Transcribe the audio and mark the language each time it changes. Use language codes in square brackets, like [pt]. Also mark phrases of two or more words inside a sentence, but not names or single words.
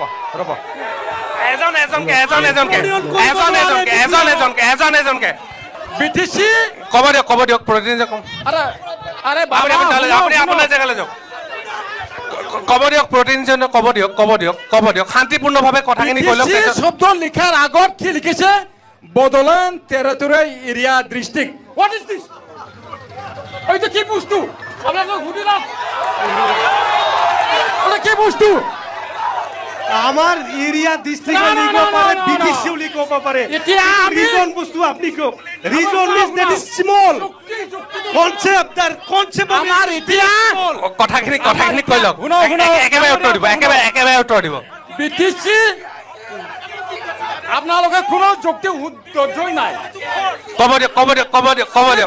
[as] এজনকে বিটিসি কব দিয়ক প্ৰতিনিধি কম আরে আপুনি আপোনাৰ জেগালৈ যাওক কব দিয়ক প্ৰতিনিধি কব দিয়ক শান্তিপূৰ্ণভাৱে কথাখিনি কৈ লওক শব্দ লিখাৰ আগত কি লিখিছে বডোলেণ্ড টেৰিটৰিয়েল এৰিয়া ডিস্ট্ৰিক্ট [en] what is this [as] এইটো কি বস্তু আপোনালোক সুধিলা ওটা কি বস্তু আমার [en] area district [as] লিখব পারে বিটিসিও লিখব পারে এতিয়া আমি [en] রিজন বস্তু আপনি কো reason is that is small concept [as] আমাৰ এতিয়া কথাখিনি কৈ লওক একেবাৰে উত্তৰ দিব বিটিসি আপোনালোকে কোনো যুক্তি ধৈৰ্যই নাই কব দিয়ক